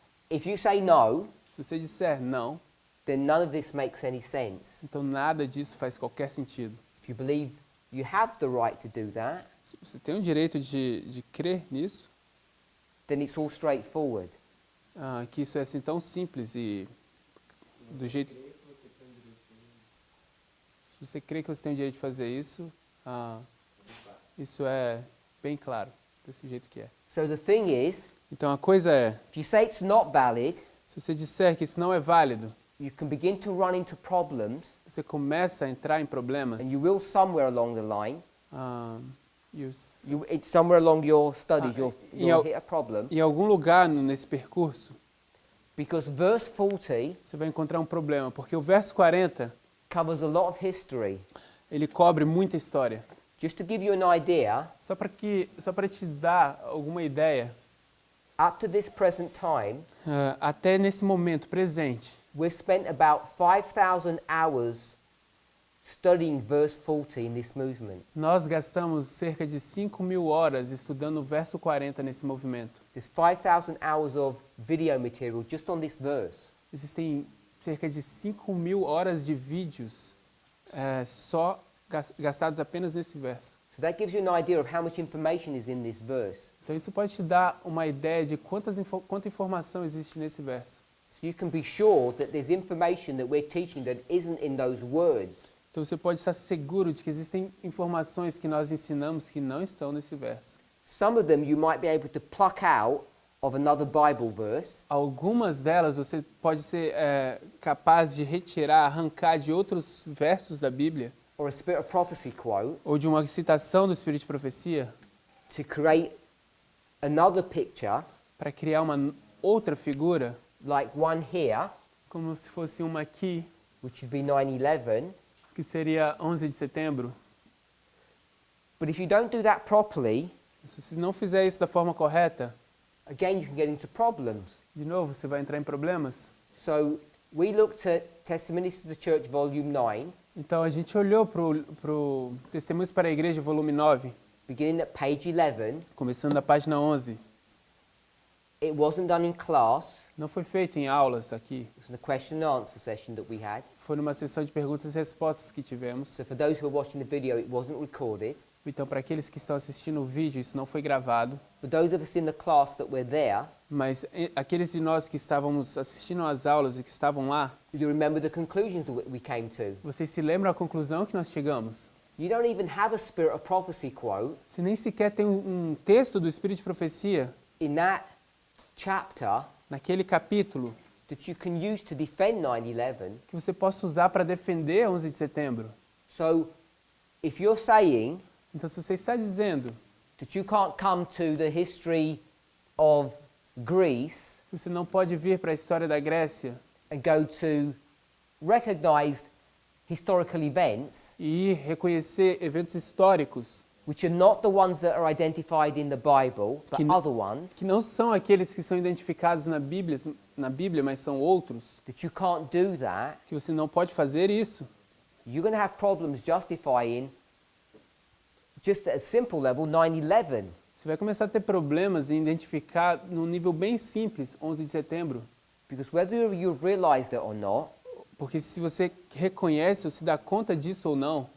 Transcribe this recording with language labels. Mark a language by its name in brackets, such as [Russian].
[English] If you say no, [Portuguese] Se você disser não, [English] then none of this makes any sense. [Portuguese] então nada disso faz qualquer sentido. [English] If you believe you have the right to do that, [Portuguese] Se você tem o direito de crer nisso, [English] then it's all straightforward. [Portuguese] que isso é assim tão simples e do jeito... Se você crê que você tem o direito de fazer isso, isso é bem claro, desse jeito que é. [English] So the thing is, [Portuguese] Então a coisa é, [English] if you say it's not valid, [Portuguese] se você disser que isso não é válido, [English] you can begin to run into problems, [Portuguese] você começa a entrar em problemas [English] and you will somewhere along the line, ah, It's somewhere along your studies, Ah, you'll hit a problem. [Portuguese] Em algum lugar nesse percurso, [English] Because verse 40 [Portuguese] você vai encontrar um problema, porque o verso 40, [English] covers a lot of history. [Portuguese] ele cobre muita história. [English] Just to give you an idea, [Portuguese] Só para te dar alguma ideia, [English] up to this present time, [Portuguese] até nesse momento presente, [English] we've spent about 5,000 hours studying verse 40 in this movement. [Portuguese] nós gastamos cerca de 5.000 horas estudando o verso 40 nesse movimento. [English] There's 5,000 hours of video material just on this verse. [Portuguese] Existem cerca de 5.000 horas de vídeos só gastados apenas nesse verso. [English] So that gives you an idea of how much information is in this verse. [Portuguese] Então isso pode te dar uma ideia de quanta informação existe nesse verso. [English] So you can be sure that there's information that we're teaching that isn't in those words. [Portuguese] Então você pode estar seguro de que existem informações que nós ensinamos que não estão nesse verso. [English] Some of them you might be able to pluck out of another Bible verse, [Portuguese] Algumas delas você pode ser capaz de retirar, arrancar de outros versos da Bíblia, [English] or a Spirit of Prophecy quote, [Portuguese] ou de uma citação do Espírito de Profecia, [English] to create another picture, [Portuguese] para criar uma outra figura, [English] like one here, [Portuguese] como se fosse uma aqui, [English] which would be 9/11. [Portuguese] que seria 11 de setembro. [English] But if you don't do that properly, [Portuguese] Se você não fizer isso da forma correta, [English] again you can get into problems. [Portuguese] de novo, você vai entrar em problemas. [English] So we looked at Testimonies to the Church, Volume 9, [Portuguese] Então a gente olhou para o Testemunhos para a Igreja, volume 9, [English] beginning at page 11. [Portuguese] começando na página 11. [English] It wasn't done in class. [Portuguese] Não foi feito em aulas aqui. [English] It was in a question and answer session that we had. [Portuguese] Foi numa sessão de perguntas e respostas que tivemos. [English] So for those who are watching the video, it wasn't recorded. [Portuguese] Então, para aqueles que estão assistindo o vídeo, isso não foi gravado. [English] For those of us in the class that were there, [Portuguese] Mas aqueles de nós que estávamos assistindo às aulas e que estavam lá, [English] you remember the conclusions that we came to. [Portuguese] vocês se lembram a conclusão que nós chegamos? [English] You don't even have a Spirit of Prophecy quote [Portuguese] Se nem sequer tem um texto do Espírito de Profecia [English] in that chapter [Portuguese] naquele capítulo [English] that you can use to defend 9/11. [Portuguese] que você possa usar para defender 11 de setembro. [English] So if you're saying [Portuguese] Então, se você está dizendo [English] that you can't come to the history of Greece [Portuguese] que você não pode vir para a história da Grécia [English] and go to recognized historical events, [Portuguese] e ir reconhecer eventos históricos [English] which are not the ones that are identified in the Bible, but [Portuguese] Que n- [English] other ones, [Portuguese] que não são aqueles que são identificados na Bíblia, mas são outros, [English] that you can't do that, [Portuguese] que você não pode fazer isso. [English] you're going to have problems justifying, just at a simple level, 9/11. [Portuguese] Você vai começar a ter problemas em identificar num nível bem simples 11 de setembro, [English] Because whether you realized it or not, [Portuguese] porque se você reconhece ou se dá conta disso ou não,